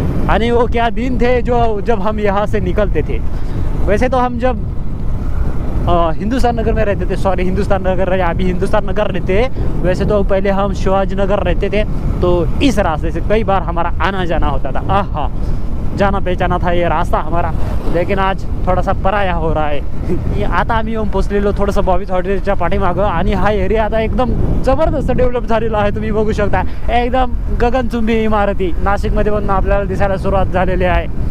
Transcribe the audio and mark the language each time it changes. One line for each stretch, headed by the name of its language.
Hindi: आणि वो क्या दिन थे जो जब हम यहाँ से निकलते थे. वैसे तो हम जब हिंदुस्तान नगर में रहते थे, सॉरी हिंदुस्तान नगर रहे, अभी हिंदुस्तान नगर रहते हैं. वैसे तो पहले हम शिवाजी नगर रहते थे, तो इस रास्ते से कई बार हमारा आना जाना होता था. आहा, जाना पहचाना था ये रास्ता हमारा. लेकिन आज थोडासा पराया हो रहा
Marathi: आहे. आता आम्ही येऊन पोचलेलो थोडंसं बॉबीज हॉटेलच्या पाठीमागं. आणि हा एरिया आता एकदम जबरदस्त डेव्हलप झालेला आहे. तुम्ही बघू शकता एकदम गगनचुंबी इमारती नाशिकमध्ये पण आपल्याला दिसायला सुरुवात झालेली आहे.